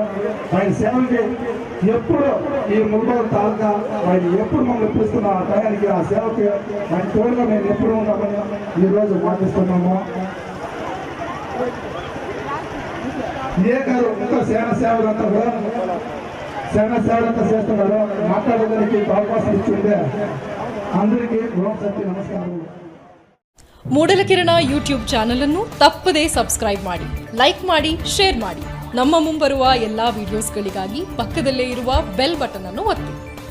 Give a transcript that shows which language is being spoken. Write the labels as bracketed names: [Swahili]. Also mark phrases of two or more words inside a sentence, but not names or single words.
[Telugu] ఆయన సేవకి ఎప్పుడు ఈ ముళబాగిలు తాలూకా ఆయన ఎప్పుడు మమ్మల్ని పిలుస్తున్న ఆ టయానికి ఆ సేవకి ఆయన తోడుగా మేము ఎప్పుడు ఉన్నామని ఈరోజు మాటిస్తున్నాము. ఏ కాదు ఇంకా సేవలంతా కూడా సేవలంతా చేస్తున్నారు. మాట్లాడడానికి అవకాశం ఇచ్చిందే అందరికీ ఓం శక్తి నమస్కారం. [Kannada] ಮೂಡಲಕಿರಣ [English] YouTube channel [Kannada] ಅನ್ನು ತಪ್ಪದೇ ಸಬ್ಸ್ಕ್ರೈಬ್ ಮಾಡಿ, ಲೈಕ್ ಮಾಡಿ, ಶೇರ್ ಮಾಡಿ. ನಮ್ಮ ಮುಂಬರುವ ಎಲ್ಲ ವಿಡಿಯೋಸ್ಗಳಿಗಾಗಿ ಪಕ್ಕದಲ್ಲೇ ಇರುವ [English] bell button [Kannada] ಅನ್ನು ಒತ್ತಿ.